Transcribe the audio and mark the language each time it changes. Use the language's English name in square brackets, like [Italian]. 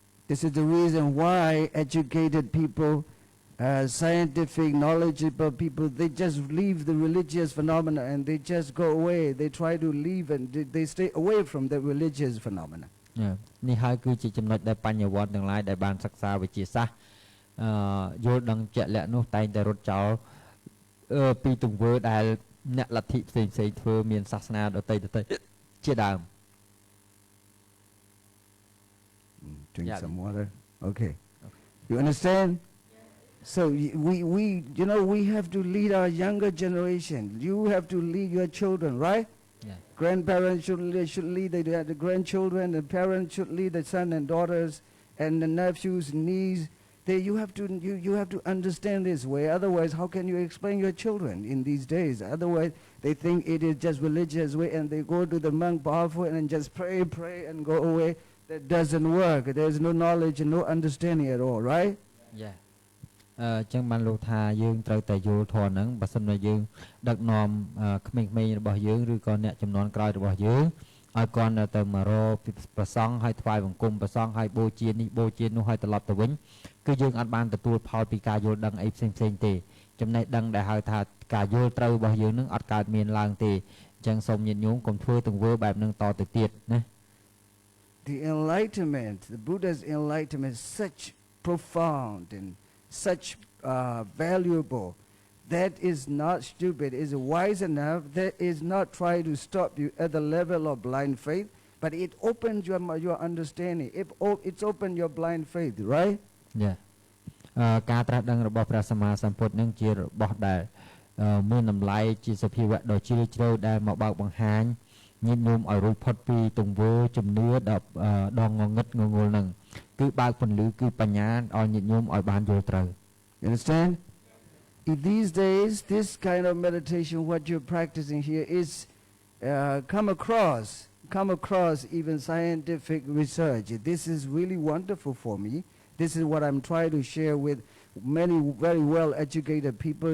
[English] This is the reason why educated people, scientific, knowledgeable people, they just leave the religious phenomena and they just go away. They try to leave and they stay away from the religious phenomena. [Khmer] នេះហើយគឺជាចំណុចដែលបញ្ញវន្តទាំងឡាយដែលបានសិក្សាវិទ្យាសាស្ត្រយល់ដឹងជាក់លាក់នោះតែងតែរត់ចោលពីទង្វើដែលអ្នកលទ្ធិផ្សេងធ្វើមានសាសនាដទៃជាដើម [English] Drink some water. Okay. You understand? So we have to lead our younger generation. You have to lead your children, right? Yeah. Grandparents should lead the grandchildren. The parents should lead the son and daughters and the nephews, niece. You have to understand this way. Otherwise, how can you explain your children in these days? Otherwise, they think it is just religious way, and they go to the monk powerful and just pray and go away. That doesn't work. There's no knowledge and no understanding at all, right? Yeah. [Khmer] ចឹងបានលោកថាយើងត្រូវតែយល់ធម៌ហ្នឹងបើសិនជាយើងដឹកនាំក្មេងៗរបស់យើងឬក៏អ្នកចំនួនក្រោយរបស់យើងឲ្យគាត់ទៅមករកប្រសង់ឲ្យថ្វាយបង្គំប្រសង់ឲ្យបូជានេះបូជានោះឲ្យត្រឡប់ទៅវិញគឺយើងអត់បានទទួលផលពីការយល់ដឹងអីផ្សេងទេចំណេះដឹងដែលហៅថាការយល់ត្រូវរបស់យើងនឹងអត់កើតមានឡើងទេអញ្ចឹងសូមញាតិញោមកុំធ្វើទង្វើបែបហ្នឹងតទៅទៀតណា [English] the enlightenment, the Buddha's enlightenment is such profound and such valuable. That is not stupid, is wise enough, that is not trying to stop you at the level of blind faith, but it opens your understanding. It's opened your blind faith, right? Yeah. [Khmer] ការត្រាស់ដឹងរបស់ព្រះសម្មាសម្ពុទ្ធនឹងជារបស់ដែលមានតម្លៃជាសភាវៈដ៏ជ្រាលជ្រៅដែលមកបើកបង្ហាញញាតិញោមឲ្យរួចផុតពីទង្វើជំនឿដ៏ងងឹតងងុលនឹងគឺបើកពន្លឺគឺបញ្ញាឲ្យញាតិញោមឲ្យបានយល់ត្រូវ [English] You understand? In these days, this kind of meditation, what you're practicing here, is come across even scientific research. This is really wonderful for me. This is what I'm trying to share with many very well-educated people.